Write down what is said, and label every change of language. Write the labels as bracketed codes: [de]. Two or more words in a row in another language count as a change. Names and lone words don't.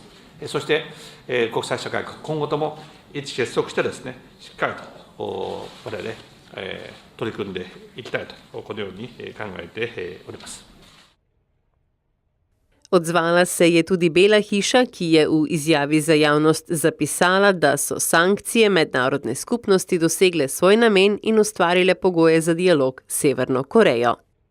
[ja] そして国際社会今後とも一致結束してですね、しっかりと我々取り組んでいきたいとこのように考えております。 [sl] Odzvala se je tudi Bela hiša, ki je v izjavi za javnost zapisala, da so sankcije mednarodne skupnosti dosegle svoj namen in ustvarile pogoje za dialog s Severno Korejo.